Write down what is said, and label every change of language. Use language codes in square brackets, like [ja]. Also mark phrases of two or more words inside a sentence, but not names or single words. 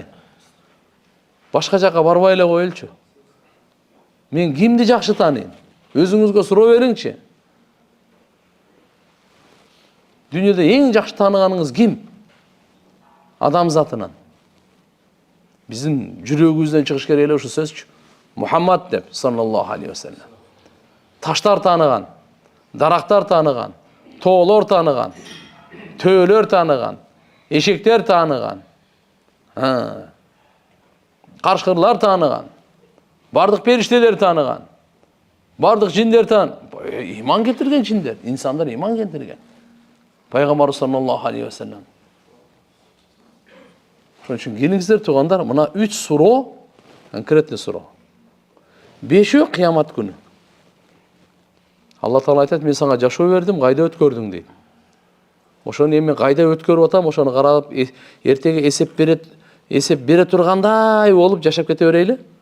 [ky] Башка жака барбай эле коелчу. Мен кимди жакшы тааныйм? Өзүңүзгө суроо бериңчи. Дүйнөдө эң жакшы тааныганыңыз ким? Адам затынан. Биздин жүрөгүбүздөн чыгыш керек эле ушу сөзчү. Мухаммад деп, [ar] صلى الله عليه وسلم. [ky] Таштар тааныган, дарактар тааныган, тоолор тааныган, төөлөр тааныган, эшектер тааныган, каршкырлар тааныган, бардык периштелер тааныган, бардык жиндер иман келтирген жиндер, инсандар иман келтирген. Пайгамбар [ar] صلى الله عليه وسلم. [ky] Ошон үчүн келиңиздер туугандар, мына 3 суроо, конкретный суроо. 5-өө кыямат күнү. Алла Таала айтат, мен сага жашоо бердим, кайда өткөрдүң дейт. Ошону эми кайда өткөрүп атам, ошону карап, эртеге эсеп бере тургандай болуп жашап кете берейли.